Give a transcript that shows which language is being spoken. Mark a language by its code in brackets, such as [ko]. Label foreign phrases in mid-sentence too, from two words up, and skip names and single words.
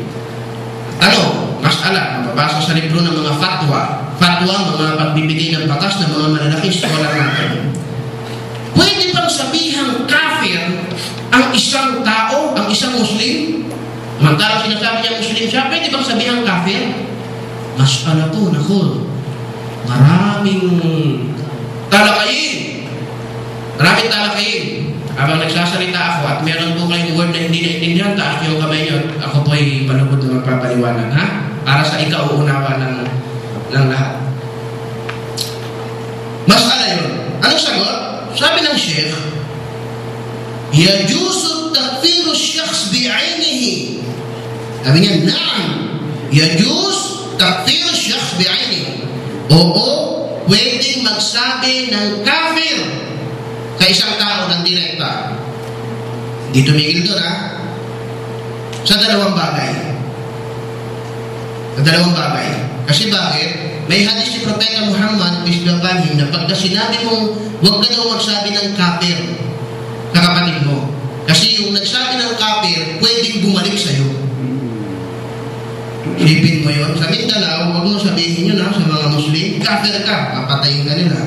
[tl] Mas'ala, mababasa sa libro ng mga fatwa. Fatwa, mga pagbibigay ng batas ng mga malalaking scholar natin. Pwede bang sabihang kafir ang isang tao, ang isang Muslim? Mantalang sinasabi niya Muslim siya, pwede bang sabihang kafir? Mas'ala po, nakul. Maraming talakayin. Habang nagsasalita ako at meron po kayong word na hindi naintindihan, taas niyo yung kamay niyo. Ako po ay malugod na magpapaliwanag, para sa ikauunawa ng lahat. Mas'ala yun. Anong sagot? Sabi ng Sheikh, [ar] يجوز تكفير شخص بعينه. [tl] Sabi niya, na'am. [ar] يجوز تكفير شخص بعينه. [tl] Oo, pwedeng magsabi ng kafir sa isang tao ng direkta. Di tumigil doon, sa dalawang bagay. Kasi bakit? May hadis si Propeta Muhammad, [en] peace be upon him, [tl] na pagka sinabi mong huwag ka daw magsabi ng kafir sa kapatid mo. Kasi yung nagsabi ng kafir, pwedeng bumalik sa'yo. Silipin mo yun. Sa Mindanao, huwag mo sabihin yun sa mga Muslim, kafir ka, papatayin ka nila.